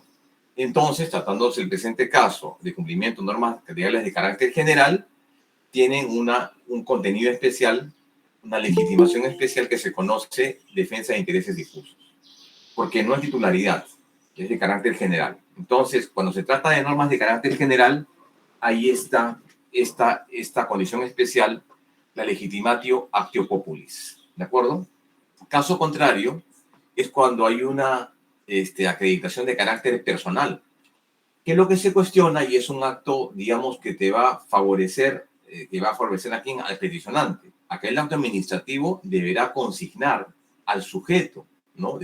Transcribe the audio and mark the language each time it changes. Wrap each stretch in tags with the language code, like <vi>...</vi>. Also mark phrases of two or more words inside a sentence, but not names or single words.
<es>Entonces, tratándose el presente caso de cumplimiento de normas legales de carácter general, tienen un contenido especial, una legitimación especial que se conoce defensa de intereses difusos, porque no es titularidad, es de carácter general. Entonces, cuando se trata de normas de carácter general, ahí está esta condición especial, la</es> <la>legitimatio actio populis,</la> <es>¿de acuerdo? Caso contrario es cuando hay una acreditación de carácter personal, que es lo que se cuestiona y es un acto, digamos, que te va a favorecer, a quién, al peticionante. Acá el acto administrativo deberá consignar al sujeto, ¿no?</es>